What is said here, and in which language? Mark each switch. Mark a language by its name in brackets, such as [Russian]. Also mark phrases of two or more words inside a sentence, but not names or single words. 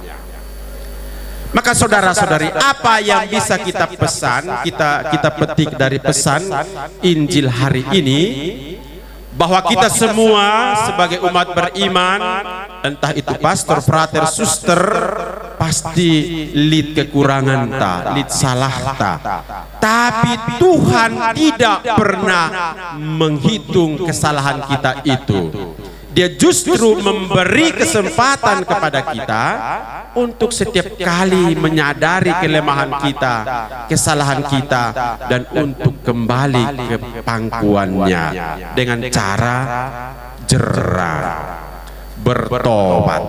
[Indonesian] Maka saudara-saudari, apa yang bisa kita pesan, kita petik dari pesan Injil hari ini, bahwa kita semua sebagai umat beriman, entah itu pastor, frater, suster, pasti [Batak Karo] lid kekurangan ta, lid salah ta. [Indonesian] Tapi Tuhan tidak pernah menghitung kesalahan kita itu. Dia justru memberi kesempatan kepada kita untuk setiap kali menyadari kelemahan kita, kesalahan kita, dan untuk kembali ke pangkuannya dengan cara jerah, bertobat.